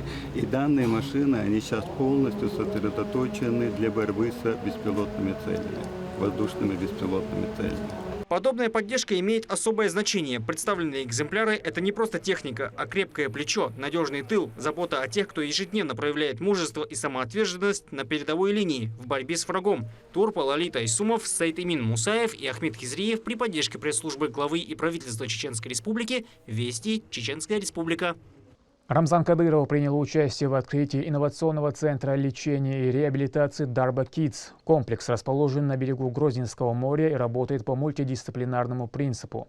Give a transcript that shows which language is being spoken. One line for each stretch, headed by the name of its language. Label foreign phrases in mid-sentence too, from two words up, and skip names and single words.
Russian: И данные машины, они сейчас полностью сосредоточены для борьбы с беспилотными целями, воздушными беспилотными целями. Подобная поддержка имеет особое значение. Представленные экземпляры – это не просто техника, а крепкое плечо, надежный тыл, забота о тех, кто ежедневно проявляет мужество и самоотверженность на передовой линии в борьбе с врагом. Турпа, Лолита Исумов, Саид Имин Мусаев и Ахмед Хизриев при поддержке пресс-службы главы и правительства Чеченской Республики «Вести. Чеченская Республика». Рамзан Кадыров принял участие в открытии инновационного центра лечения и реабилитации Дарба Kids. Комплекс расположен на берегу Грозненского моря и работает по мультидисциплинарному принципу.